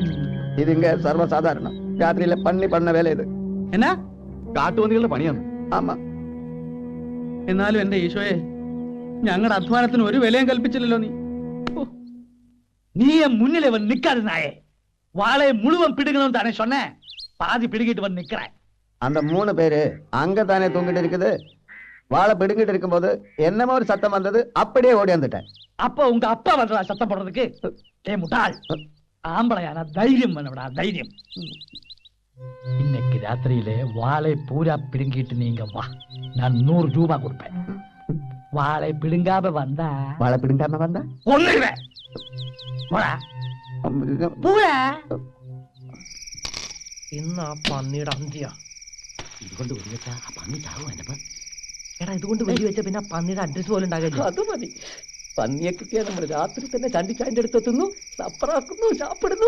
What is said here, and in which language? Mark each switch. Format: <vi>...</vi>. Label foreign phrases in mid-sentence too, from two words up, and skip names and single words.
<ta>இது இங்க சர்வசாதாரணம். ராத்திரியில பண்ணி பண்ண வேலை இது.</ta> <ml>എന്നാ? കാട്ടുപന്നികളുടെ പണിയാണ്.</ml> <ta>ஆமா.</ta> <ml>എന്നാലും എന്റെ ഈശോയെ, ഞങ്ങളുടെ അധ്വാനത്തിന് ഒരു വിലയും കൽപ്പിച്ചില്ലല്ലോ നീ.</ml> <ta>நீ முன்னிலை வந்து நிக்காது நாயே. வாழை முழுவன் பிடுங்கணும் தானே சொன்னேன். பாதி பிடுங்கிட்டு வந்து நிக்கிறேன். அந்த 3 பேரு அங்க தானே தூங்கிட்டு இருக்குது. வாழை பிடுங்கிட்டு இருக்கும்போது என்னமோ ஒரு சத்தம் வந்தது. அப்படியே ஓடி வந்துட்டேன். அப்ப உங்க அப்பா வந்தா சத்தம் போடுறதுக்கு? ஏ முட்டாள், ஆம்பளையான தைரியம் வேணும்டா, தைரியம். இன்னைக்கு ராத்திரியிலே வாழை பூரா பிடுங்கிட்டு நீங்க வா, நான் 100 ரூபாய் கொடுப்பேன். வாழை பிடுங்காம வந்தா வாழை பிடுங்காம வந்தா ஒண்ணுவேன்.</ta> <ml>ഇന്ന് ആ പന്നിയുടെ അന്ത്യ. ഇതുകൊണ്ട് വെടിവെച്ചാ ആ പന്നി ചാവും. എന്നെ എടാ, ഇതുകൊണ്ട് വെടി വെച്ച പിന്നെ പന്നിയുടെ അഡ്രസ് പോലും ഉണ്ടാകില്ല. അത് മതി. പന്നിയെ കിട്ടിയാൽ നമ്മൾ രാത്രി തന്നെ ചാണ്ടിച്ചാൻ്റെ അടുത്തെത്തുന്നു, സപ്പറാക്കുന്നു, ചാപ്പിടുന്നു.</ml>